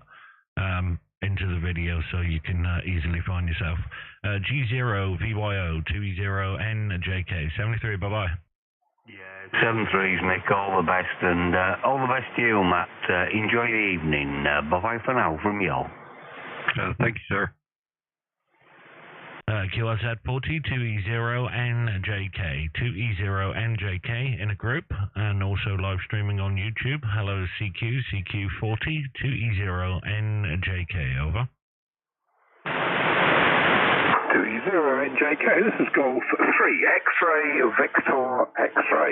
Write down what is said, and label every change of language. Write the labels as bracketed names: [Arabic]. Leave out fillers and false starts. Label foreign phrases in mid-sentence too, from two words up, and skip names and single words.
[English] Into the video, so you can easily find yourself. G0VYO 2e0njk 73. Bye bye. Yeah, 73's Nick. All the best, and all the best to you, Matt. Enjoy the evening. Bye bye for now from you all. Thank you, sir. QRZ 40 2e0njk 2e0njk in a group, and also live streaming on YouTube. Hello CQ40 2e0njk, over. 2e0njk, this is Golf 3 X-ray Victor X-ray.